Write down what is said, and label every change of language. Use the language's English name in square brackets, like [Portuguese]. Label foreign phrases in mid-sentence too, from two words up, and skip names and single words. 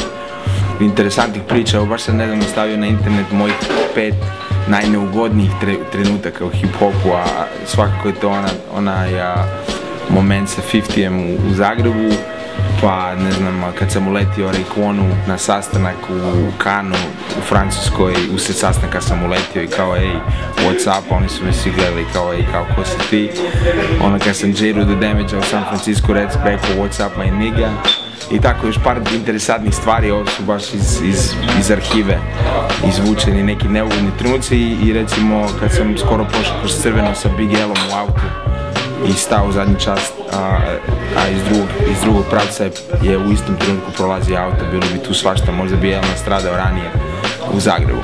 [Croatian] Interesantnih priča, evo baš sam nedavno stavio na internet mojih 5 najneugodnijih trenutaka u hip-hopu, a svakako je to onaj moment sa 50-em u Zagrebu, pa ne znam, kad sam uletio Rayquanu na sastanak u Kanu u Francuskoj, usred sastanka sam uletio i kao ej, [English] what's up, [Croatian] oni su me svi gledali kao ej, kao ko si ti. Ono kad sam J-Ru The Damage u San Francisco rekao [English] what's up my nigga, [Croatian] i tako još par interesantnih stvari. Ovo su baš iz arhive izvučeni neki neugodni trenuci i recimo kad sam skoro prošao kroz crveno sa Big L-om u autu i stao u zadnji čas, a iz drugog pravca je u istom trenutku prolazi auto, bilo bi tu svašta, možda bi L nastradao ranije u Zagrebu.